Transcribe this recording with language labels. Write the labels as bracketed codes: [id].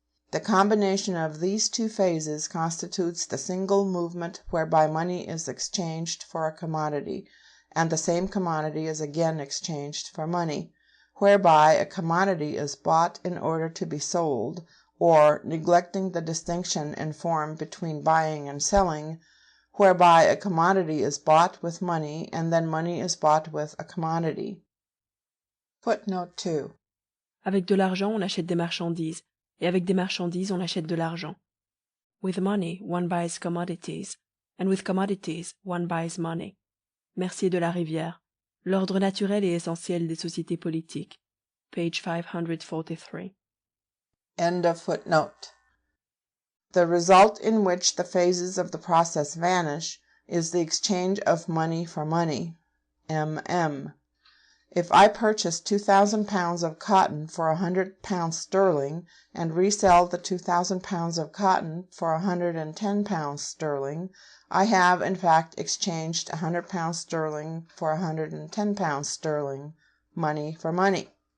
[en] The combination of these two phases constitutes the single movement whereby money is exchanged for a commodity, and the same commodity is again exchanged for money, whereby a commodity is bought in order to be sold, or, neglecting the distinction in form between buying and selling, whereby a commodity is bought with money, and then money is bought with a commodity. Footnote 2. [fr] Avec de l'argent, on achète des marchandises, et avec des marchandises, on achète de l'argent. [en] With money, one buys commodities, and with commodities, one buys money. [fr] Mercier de la Rivière, L'ordre naturel et essentiel des sociétés politiques, page 543. [en] End of footnote. The result in which the phases of the process vanish is the exchange of money for money, MM. If I purchase 2,000 pounds of cotton for 100 pounds sterling, and resell the 2,000 pounds of cotton for 110 pounds sterling, I have, in fact, exchanged 100 pounds sterling for 110 pounds sterling, money for money.